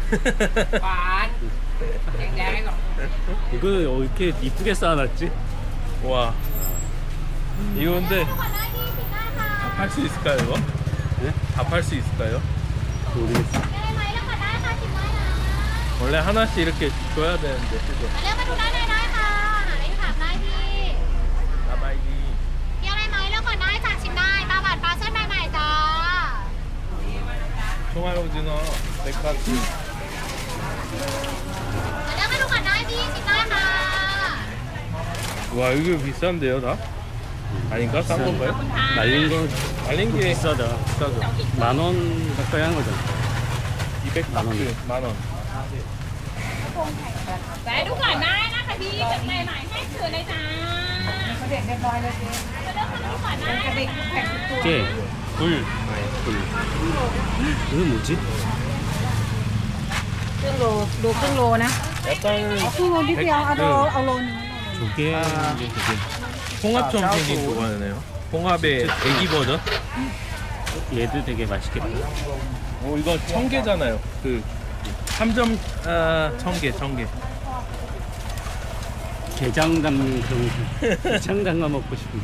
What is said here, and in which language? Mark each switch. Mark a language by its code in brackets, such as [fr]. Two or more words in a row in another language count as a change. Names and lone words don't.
[ko] 이거 이렇게 이쁘게 쌓아놨지? 와, 이거 근데 다 팔 수 있을까요, 이거? 네? 다 팔 수 있을까요? 모르겠어. 원래 하나씩 이렇게 줘야 되는데, 그죠? [th] เลือกมาดูด้านในได้ค่ะได้ถามได้พี่ 나바이기. มีอะไรไหมเลือกก่อนได้สั่งชิมได้ปลาบัดปลาเส้นใหม่ๆจ้า [ko] 총알 오징어, 백파트. [th] เลือกมาดูก่อนได้พี่ชิมได้ค่ะ [ko] 와, 이거 비싼데요, 다? 아닌가? 싼 건가요? 말린 거 말린 게 비싸다. 비싸죠. 10,000원 가까이 하는 거잖아. 200바트, 만원. [th] แวะดูก่อนได้นะคะพี่แบบใหม่ๆให้ถือเลยจ้า เด็กเรียบร้อยเลยเจ๊ เลือกมาดูก่อนได้ กระดิกแข็งตัว [ko] 깨. 굴. 이거 뭐지? [th] ครึ่งโลดูครึ่งโลนะ [ko] 약간 [th] ครึ่งโลนิดเดียวเอาโลนึง [ko] 조개 이게 되게 홍합처럼 생긴 그거네요. 홍합의 애기 버전? 얘도 되게 맛있겠다. 오, 이거 청개잖아요. 그 3점 청개. 게장 담는 그런 게장 담가 먹고 싶은데